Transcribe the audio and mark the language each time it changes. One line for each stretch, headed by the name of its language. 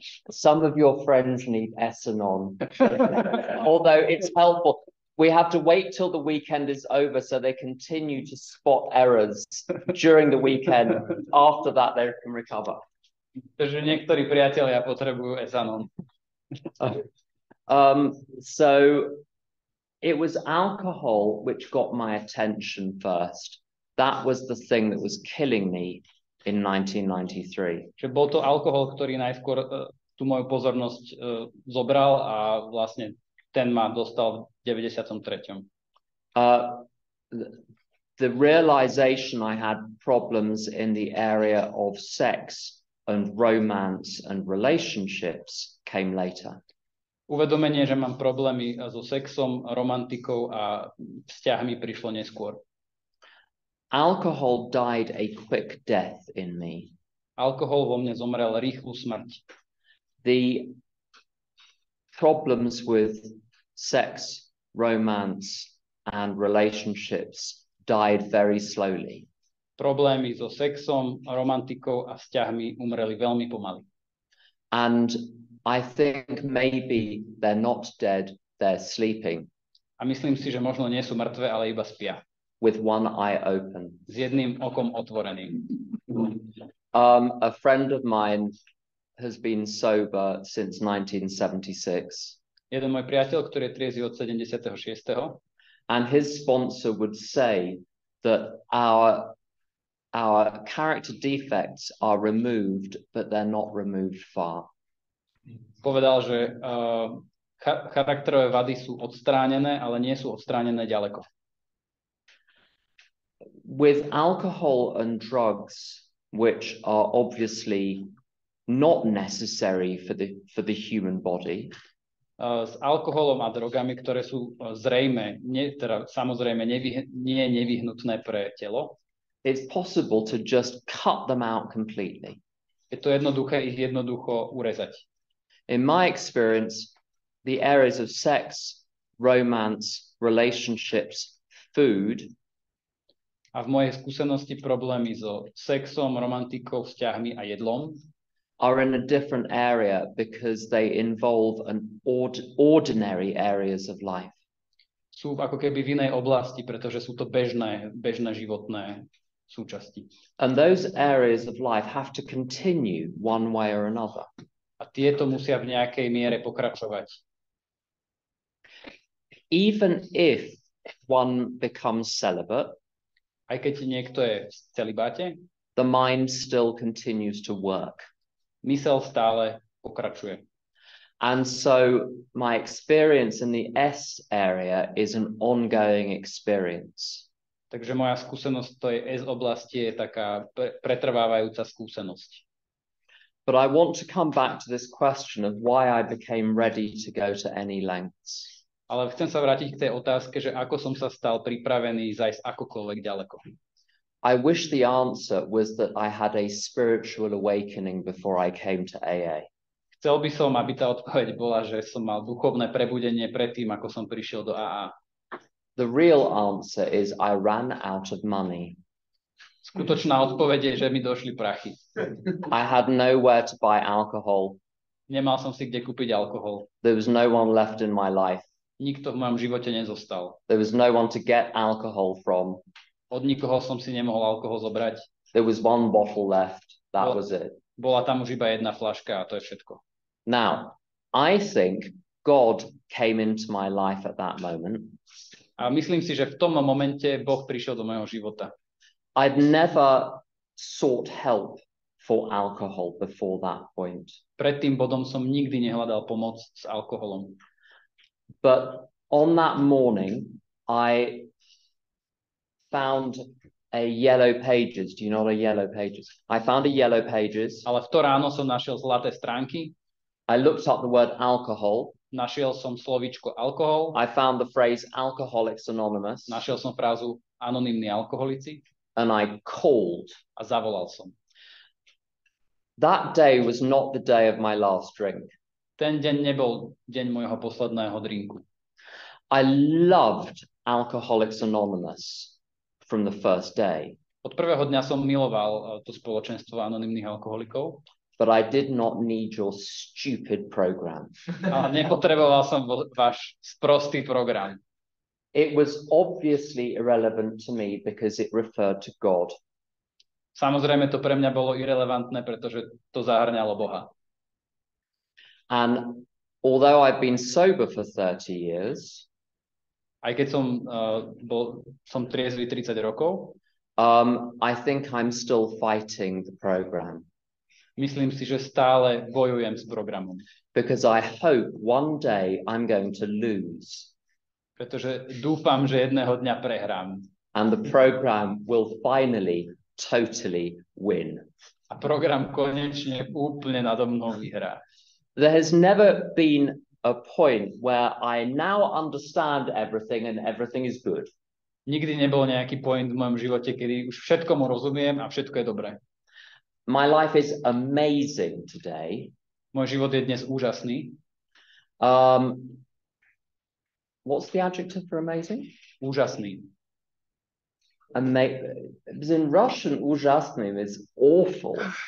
English: Some of your friends need Essanon, although it's helpful. We have to wait till the weekend is over so they continue to spot errors during the weekend. After that, they can recover.
Slovak: Takže niektorí priatelia potrebujú Essanon.
English: So it was alcohol which got my attention first. That was the thing that was killing me in 1993.
Slovak: Že bol to alkohol, ktorý najskôr tú moju pozornosť zobral a vlastne ten ma dostal v 93.
English: The realization I had problems in the area of sex and romance and relationships came later.
Slovak: Uvedomenie, že mám problémy so sexom, romantikou a vzťahmi prišlo neskôr.
English: Alcohol died a quick death in me.
Slovak: Alkohol vo mne zomrel rýchlu smrť.
English: The problems with sex, romance, and relationships died very slowly.
Slovak: Problémy so sexom, romantikou a vzťahmi umreli veľmi pomaly.
English: And I think maybe they're not dead, they're sleeping
Slovak: A myslím si, že možno nie sú mŕtve, ale iba spia.
English: with one eye open.
Slovak: S jedným okom otvoreným.
English: A friend of mine has been sober since 1976.
Slovak: Jeden môj priateľ, ktorý je triezvy od 76.
English: And his sponsor would say that our character defects are removed, but they're not removed far.
Slovak: Povedal, že charakterové vady sú odstránené, ale nie sú odstránené ďaleko.
English: With alcohol and drugs, which are obviously not necessary for the human body,
Slovak: S alkoholom a drogami, ktoré sú zrejme, samozrejme nie nevyhnutné pre telo,
English: it's possible to just cut them out completely.
Slovak: je to jednoduché ich jednoducho urezať.
English: In my experience, the areas of sex, romance, relationships, food
Slovak: A v mojej skúsenosti problémy so sexom, romantikou, vzťahmi a jedlom
English: are in a different area because they involve ordinary areas of life.
Slovak: sú ako keby v inej oblasti, pretože sú to bežné životné súčasti.
English: And those areas of life have to continue one way or another.
Slovak: A tieto musia v nejakej miere pokračovať.
English: Even if one becomes celibate,
Slovak: Aj keď niekto je v celibáte,
English: the mind still continues to work.
Slovak: mysel stále pokračuje.
English: And so my experience in the S area is an ongoing experience.
Slovak: Takže moja skúsenosť to je S oblasti je taká pretrvávajúca skúsenosť.
English: But I want to come back to this question of why I became ready to go to any lengths.
Slovak: Ale chcem sa vrátiť k tej otázke, že ako som sa stal pripravený zajsť akokoľvek ďaleko.
English: I wish the answer was that I had a spiritual awakening before I came to AA.
Slovak: Chcel by som, aby tá odpoveď bola, že som mal duchovné prebudenie predtým, ako som prišiel do AA.
English: The real answer is I ran out of money.
Slovak: Skutočná odpoveď je, že mi došli prachy.
English: I had nowhere to buy alcohol.
Slovak: Nemal som si kde kúpiť alkohol.
English: There was no one left in my life.
Slovak: Nikto v mojom živote nezostal.
English: There was no one to get alcohol from.
Slovak: Od nikoho som si nemohol alkohol zobrať.
English: There was one bottle left. That was it.
Slovak: Bola tam už iba jedna fľaška a to je všetko.
English: Now, I think God came into my life at that moment.
Slovak: A myslím si, že v tom momente Boh prišiel do mojho života.
English: I'd never sought help for alcohol before that point.
Slovak: Pred tým bodom som nikdy nehľadal pomoc s alkoholom.
English: But on that morning, I found a Yellow Pages. Do you know what a Yellow Pages? I found a Yellow Pages.
Slovak: Ale v to ráno som našiel zlaté stránky,
English: I looked up the word alcohol.
Slovak: našiel som slovíčko alkohol,
English: I found the phrase Alcoholics Anonymous.
Slovak: našiel som frázu anonymní alkoholici
English: And I called.
Slovak: a zavolal som.
English: That day was not the day of my last drink.
Slovak: Ten deň nebol deň môjho posledného drinku.
English: I loved Alcoholics Anonymous from the first day,
Slovak: Od prvého dňa som miloval to spoločenstvo anonymných alkoholikov,
English: but I did not need your stupid program.
Slovak: ale nepotreboval som váš sprostý program.
English: It was obviously irrelevant to me because it referred to God.
Slovak: Samozrejme to pre mňa bolo irelevantné, pretože to zahrňalo Boha.
English: And although I've been sober for 30 years,
Slovak: Aj keď som triezvy 30 rokov,
English: I think I'm still fighting the program
Slovak: myslím si, že stále bojujem s programom.
English: because I hope one day I'm going to lose
Slovak: Pretože dúfam, že jedného dňa prehrám.
English: and the program will finally totally win.
Slovak: A program konečne úplne nado mnou vyhrá.
English: There has never been a point where I now understand everything and everything is good.
Slovak: Nikdy nebol nejaký point v mojom živote, kedy už všetkomu rozumiem a všetko je dobré.
English: My life is amazing today.
Slovak: Môj život je dnes úžasný.
English: What's the adjective for amazing?
Slovak: Úžasný.
English: Because in Russian, ужасный is awful.